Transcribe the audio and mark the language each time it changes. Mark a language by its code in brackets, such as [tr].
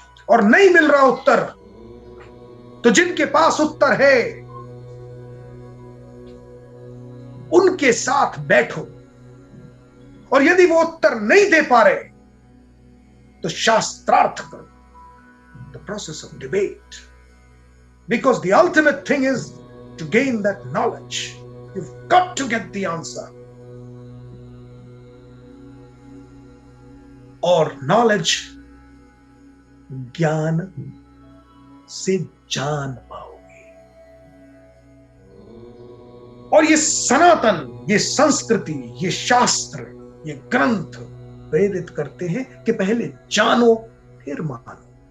[hi] और नहीं मिल रहा उत्तर तो जिनके पास उत्तर है उनके साथ बैठो, और यदि वो उत्तर नहीं दे पा रहे तो शास्त्रार्थ करो, [en] the process of debate, because the ultimate thing is to gain that knowledge. You've got to get the answer. [hi] और नॉलेज ज्ञान से जान पाओगे। और ये सनातन, ये संस्कृति, ये शास्त्र, ये ग्रंथ प्रेरित करते हैं कि पहले जानो फिर मानो।